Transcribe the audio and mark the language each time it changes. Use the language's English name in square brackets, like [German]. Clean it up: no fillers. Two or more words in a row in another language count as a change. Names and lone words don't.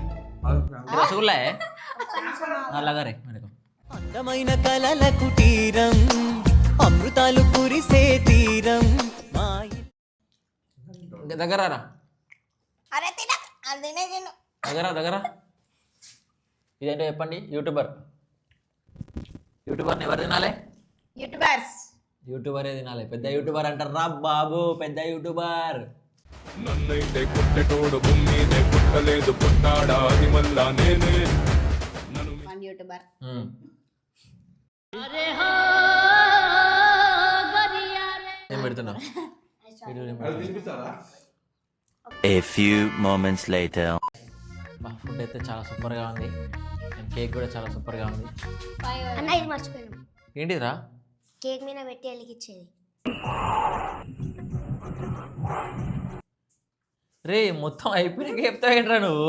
[Hindi] रसगुल्ला है. हाँ लगा रे मेरे को. [Telugu] అందమైన కలల కుటీరం అమృతాలు కురిసే తీరం దగ్గర రా. అరే తిన అదినే తిను. దగ్గర ఇదేంటో చెప్పండి. యూట్యూబర్ ఎవరు తినాలి? యూట్యూబరే తినాలి. పెద్ద యూట్యూబర్ అంటారు రా బాబు. పెద్ద యూట్యూబర్. నన్నైతే కొట్టెటోడు భూమినే పుట్టలేదు పుట్టాడా అది మళ్ళా నేనే. యూట్యూబర్ ఏం పెడుతున్నావు? [English] A few moments later. [Telugu] ఫుడ్ అయితే చాలా సూపర్గా ఉంది. అండ్ కేక్ కూడా చాలా సూపర్గా ఉంది. అన్న ఇది మర్చిపోయాను, ఏంటిదిరా? కేక్ మీద పెట్టి వెలిగించేది. రే మొత్తం అయిపోయినాక చెప్తావు ఏంట్రా నువ్వు?